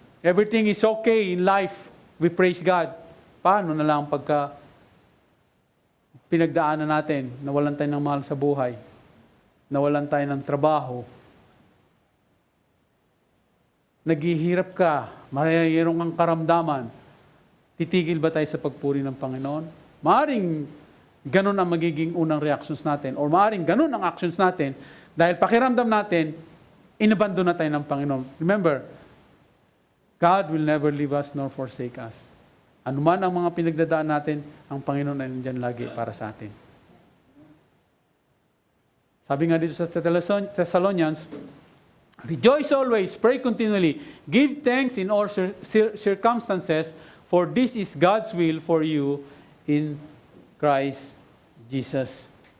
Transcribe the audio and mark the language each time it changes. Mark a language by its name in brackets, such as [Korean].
[English] everything is okay in life, we praise God. [Filipino] Paano na lang pagka pinagdaanan natin, nawalan tayo ng mahal sa buhay, nawalan tayo ng trabaho, naghihirap ka, mayroong kang karamdaman, titigil ba tayo sa pagpuri ng Panginoon? Maaring ganun ang magiging unang reactions natin, or maaring ganun ang actions natin, dahil pakiramdam natin, inabandon na tayo ng Panginoon. [English] Remember, God will never leave us nor forsake us. [Filipino] Ano man ang mga pinagdadaan natin, ang Panginoon ay nandiyan lagi para sa atin. Sabi nga dito sa [English] Thessalonians, rejoice always, pray continually, give thanks in all circumstances, for this is God's will for you in Christ Jesus.